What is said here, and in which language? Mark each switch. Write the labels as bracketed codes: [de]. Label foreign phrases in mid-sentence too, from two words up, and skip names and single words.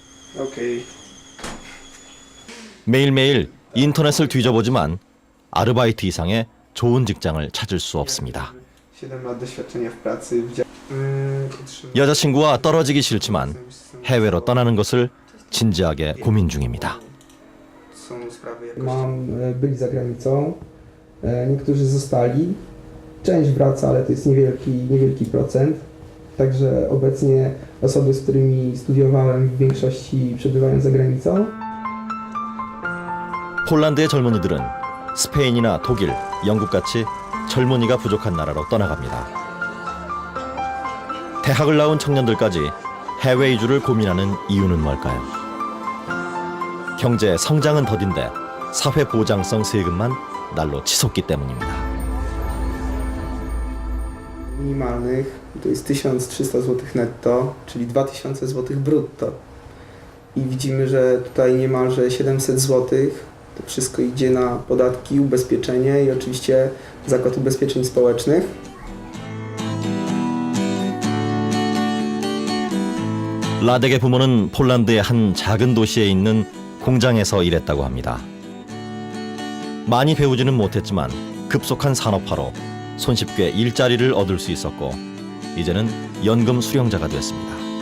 [ko] 매일매일 인터넷을 뒤져보지만 아르바이트 이상의 좋은 직장을 찾을 수 없습니다. 여자친구와 떨어지기 싫지만 해외로 떠나는 것을 진지하게 고민 중입니다. [pl] Byli za granicą, niektórzy zostali, część wraca, ale to jest niewielki procent. Także obecnie osoby, z którymi studiowałem, w większości przebywają za granicą. [ko] 폴란드의 젊은이들은 스페인이나 독일, 영국같이 젊은이가 부족한 나라로 떠나갑니다. 대학을 나온 청년들까지 해외 이주를 고민하는 이유는 뭘까요? 경제 성장은 더딘데 사회 보장성 세금만 날로 치솟기 때문입니다. [pl] Minimalnych to jest 1300 zł netto, czyli 2000 zł brutto. I widzimy, że tutaj niemalże 700 zł to wszystko idzie na podatki, ubezpieczenie i oczywiście Zakład Ubezpieczeń Społecznych. [ko] 라덱의 부모는 폴란드의 한 작은 도시에 있는 공장에서 일했다고 합니다. 많이 배우지는 못했지만 급속한 산업화로 손쉽게 일자리를 얻을 수 있었고 이제는 연금 수령자가 됐습니다.